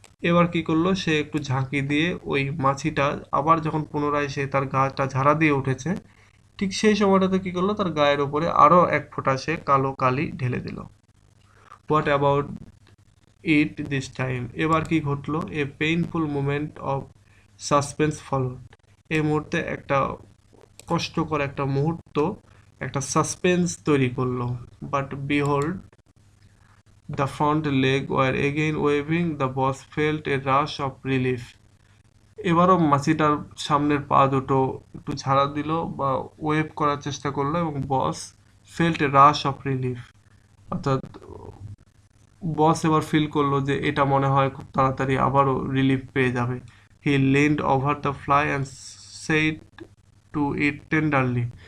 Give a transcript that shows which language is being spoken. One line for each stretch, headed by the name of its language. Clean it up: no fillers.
Bangla: এবার কি করলো, সে একটু ঝাঁকি দিয়ে ওই মাছিটা আবার যখন পুনরায় সে তার গাটা ঝাড়া দিয়ে উঠেছে, ঠিক সেই সময়টাতে কি করলো, তার গায়ের উপরে আরো এক ফোঁটা সে কালো কালি ঢেলে দিল।
English: what about it this time,
Bangla: এবার কি ঘটলো,
English: A painful moment of suspense followed.
Bangla: এই মুহূর্তে একটা কষ্টকর একটা মুহূর্ত, একটা সাসপেন্স তৈরি করলো।
English: But behold, the front leg were again waving. The boss felt a rush of relief.
Bangla: এবারও মাছিটার সামনের পা দুটো একটু ঝাড়া দিল বা ওয়েভ করার চেষ্টা করলো, এবং
English: boss felt a rush of relief,
Bangla: অর্থাৎ বস এবার ফিল করলো যে এটা মনে হয় খুব তাড়াতাড়ি আবারও রিলিফ পেয়ে যাবে।
English: He leaned over the fly and said to it tenderly.